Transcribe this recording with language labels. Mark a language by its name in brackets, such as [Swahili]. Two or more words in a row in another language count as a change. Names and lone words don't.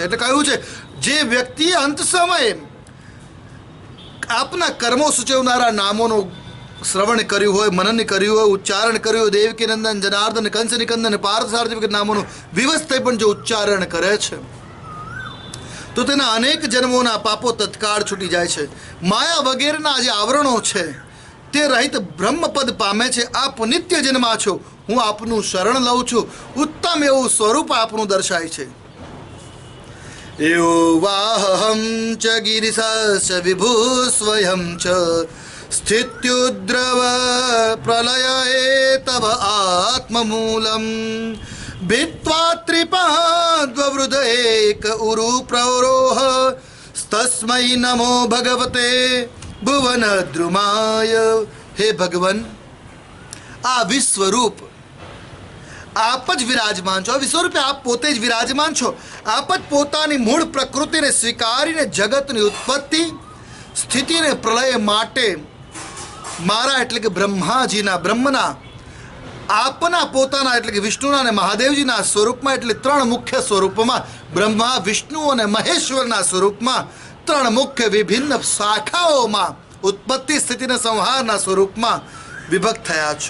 [Gujarati] એટલે કહ્યું છે જે વ્યક્તિએ અંત સમયે આપના કર્મો સૂચવનારા નામોનું શ્રવણ કર્યું હોય, મનન કર્યું હોય, ઉચ્ચારણ કર્યું હોય, દેવકી નંદન, જનાર્દન, કંસ નિકંદન, પાર્થ, સારથી વગેરે નામોનું વિવશ થઈ પણ જો ઉચ્ચારણ કરે છે તો તેના અનેક જન્મોના પાપો તત્કાળ છૂટી જાય છે. માયા વગેરેના જે આવરણો છે તે રહિત બ્રહ્મપદ પામે છે. આપ નિત્ય જન્મા છો, હું આપનું શરણ લઉં છું. ઉત્તમ એવું સ્વરૂપ આપનું દર્શાય છે. [Sanskrit] यो वाहं च गिरिशश्च विभुः स्वयं च स्थित्युद्रव प्रलय एतव आत्ममूलम् भित्त्वा त्रिपाद्ववृद एक उरु प्रौरोह तस्मै नमो भगवते भुवनद्रुमाय. [Gujarati] हे ભગવાન, આ વિશ્વરૂપ આપ જ વિરાજમાન છો. વિશ્વરૂપે આપ પોતે જ વિરાજમાન છો. આપ જ પોતાની મૂળ પ્રકૃતિને સ્વીકારીને જગતની ઉત્પત્તિ સ્થિતિ અને પ્રલય માટે મારા એટલે કે બ્રહ્મના આપના પોતાના એટલે કે વિષ્ણુના અને મહાદેવજીના સ્વરૂપમાં એટલે ત્રણ મુખ્ય સ્વરૂપમાં બ્રહ્મા વિષ્ણુ અને મહેશ્વરના સ્વરૂપમાં ત્રણ મુખ્ય વિભિન્ન શાખાઓમાં ઉત્પત્તિ સ્થિતિને સંહારના સ્વરૂપમાં વિભક્ત થયા છો.